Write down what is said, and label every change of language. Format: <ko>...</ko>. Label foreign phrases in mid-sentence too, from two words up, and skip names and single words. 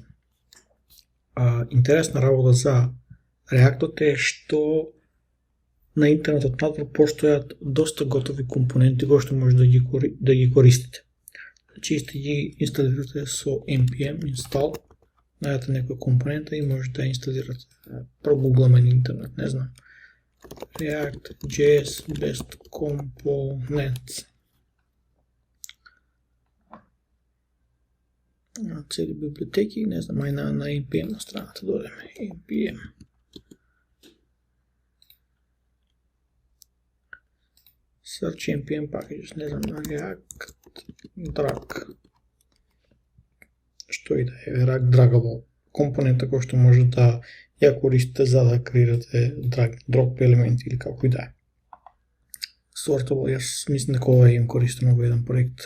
<mk>Интересна работа за React е што на интернетот надвор постојат доста готови компоненти кои што може да ги користите. Значи сте ги инсталирате со</mk> <en>npm install,</en> <mk>најдете некоја компонента и може да ја инсталирате. Прогугламе на интернет, не знам.</mk> <en>React.js best components.</en> <mk>Цели библиотеки, не знам, ај на npm на страната додеме.</mk> <en>npm. Search npm packages,</en> <mk>не знам, React drag. Што и да е, React draggable компонента кој што може да ја користите за да креирате drop елементи или како и да е. Sortable, јас мислам дека ова им користено во еден проект.</mk>